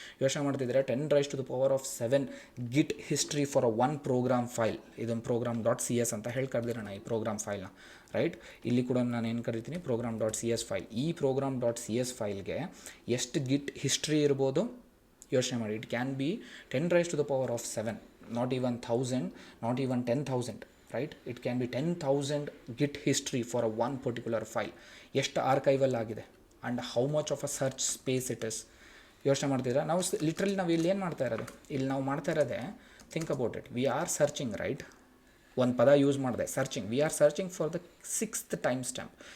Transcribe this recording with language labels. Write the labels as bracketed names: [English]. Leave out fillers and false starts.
[Kannada] ಯೋಚನೆ ಮಾಡ್ತಿದ್ರೆ [English] 10⁻⁷ git history for one program file. [Kannada] ಇದೊಂದು program.cs ಅಂತ ಹೇಳಿ ಕರೆದಿರೋಣ ಈ ಪ್ರೋಗ್ರಾಮ್ ಫೈಲ್ನ, ರೈಟ್? ಇಲ್ಲಿ ಕೂಡ ನಾನು ಏನು ಕರಿತೀನಿ, program.cs ಫೈಲ್. ಈ program.cs ಫೈಲ್ಗೆ ಎಷ್ಟು ಗಿಟ್ ಹಿಸ್ಟ್ರಿ ಇರ್ಬೋದು ಯೋಚನೆ ಮಾಡಿ. [English] It can be 10⁻⁷, not even 1000, not even 10,000, right? It can be 10,000 git history for a one particular file. [Kannada] ಎಷ್ಟು ಆರ್ಕೈವಲ್ ಆಗಿದೆ [English] And how much of a search space it is. [Kannada] ಯೋಚನೆ ಮಾಡ್ತಿದ್ರೆ ನಾವು ಲಿಟ್ರಲಿ ನಾವು ಇಲ್ಲಿ ಏನು ಮಾಡ್ತಾ ಇರೋದು, ಇಲ್ಲಿ ನಾವು ಮಾಡ್ತಾ ಇರೋದೇ, [English] think about it, we are searching, [Kannada] right? ಒಂದು ಪದ ಯೂಸ್ ಮಾಡಿದೆ, [English] Searching. We are searching for the 6th time stamp.